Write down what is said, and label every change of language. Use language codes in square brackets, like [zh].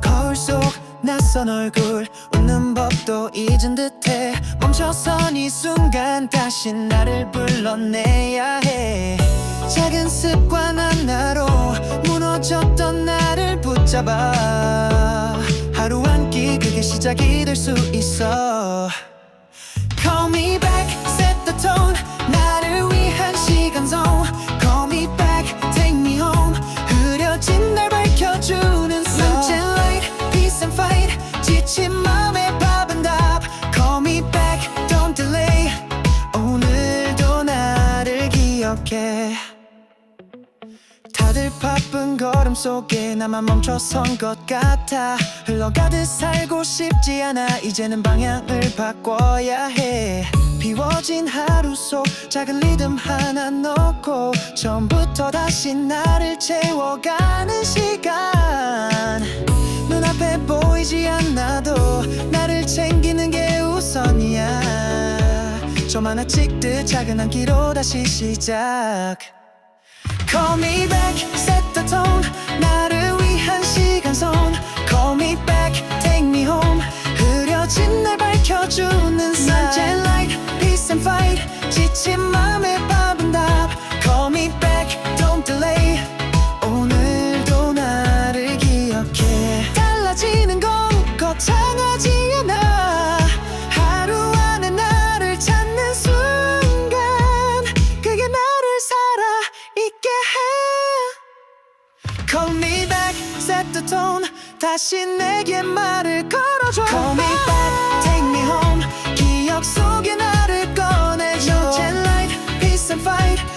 [ko] 거울 속 낯선 얼굴, 웃는 법도 잊은 듯해. 멈춰선 이 순간 다시 나를 불러내야 해. 작은 습관 하나로 무너졌던 나를 붙잡아. 하루 한 끼, 그게 시작이 될 수 있어. [en] Call me back, set the tone. [ko] 나를 위한 시간 zone. [en] Call me back, take me home. [ko] 흐려진 날 밝혀주는 [en] sunset light, peace and fight. [ko] 지친 맘에 밥은 답. [en] Call me back, don't delay. [ko] 오늘도 나를 기억해. 다들 바쁜 걸음 속에 나만 멈춰선 것 같아. 흘러가듯 살고 싶지 않아. 이제는 방향을 바꿔야 해. 비워진 하루 속 작은 리듬 하나 넣고 처음부터 다시 나를 채워가는 시간. 눈앞에 보이지 않아도 나를 챙기는 게 우선이야. 좀 하나 찍듯 작은 한 끼로 다시 시작. [en] Call me back, set the tone. [ko] 나를 위한 시간 zone. [en] Call me back, take me home. [ko] 흐려진 날 밝혀주는 [en] sunset light, peace and fight. [ko] 지친 맘에 밥은 답. [en] Call me back, don't delay. [ko] 오늘도 나를 기억해. 달라지는 건 거창하지 않아. 하루 안에 나를 찾는 순간, 그게 나를 살아있게 해. [en] Call me back, set the tone. [ko] 다시 내게 말을 걸어줘. [en] Call me back, take me home. [ko] 기억 속에 나를 꺼내줘. [en] Sunset light, peace and fight.